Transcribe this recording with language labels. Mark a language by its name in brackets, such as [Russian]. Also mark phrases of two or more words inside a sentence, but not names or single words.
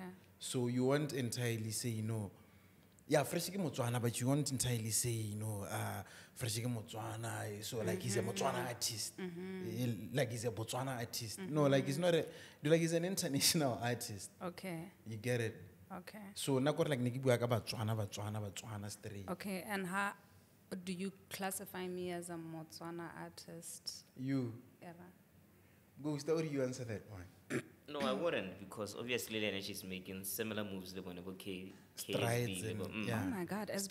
[English] So you won't entirely say, Fresh is Motswana, but you won't entirely say, Fresh is Motswana, so like he's a Motswana artist. Like he's a Botswana artist. No, like he's not like he's an international artist. Okay. You get it? Okay. [Tswana] So na like niki bua ka Botswana straight. [English] Okay, and how do you classify me as a Motswana artist? You Era? go story you answer that one. No, I wouldn't, because obviously Lena, she's making similar moves. They're going to go Strides KSB. and- yeah. Oh my God, as